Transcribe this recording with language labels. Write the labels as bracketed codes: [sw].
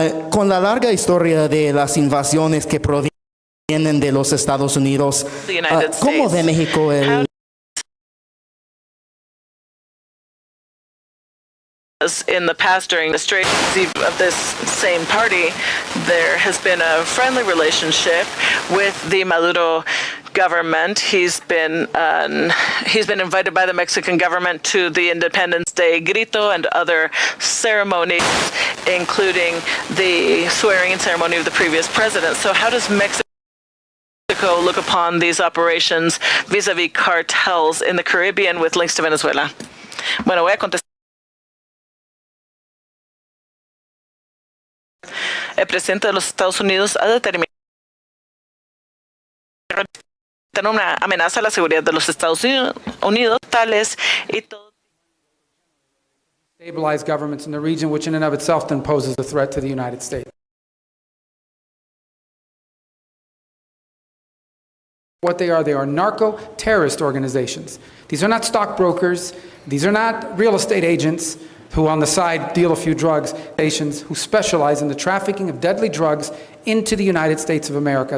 [es] Con la larga historia de las invasiones que provienen de los Estados Unidos, ¿cómo ve México el... [en] In the past, during the administration of this same party, there has been a friendly relationship with the Maduro government. He's been invited by the Mexican government to the Independence Day grito and other ceremonies, including the swearing-in ceremony of the previous president. So how does Mexico look upon these operations vis-a-vis cartels in the Caribbean with links to Venezuela? [es] Bueno, voy a contestar. El presidente de los Estados Unidos ha determinado una amenaza a la seguridad de los Estados Unidos, tales y todo. [en] Stabilize governments in the region, which in and of itself then poses a threat to the United States. What they are narco-terrorist organizations. These are not stockbrokers. These are not real estate agents who on the side deal a few drugs, nations who specialize in the trafficking of deadly drugs into the United States of America.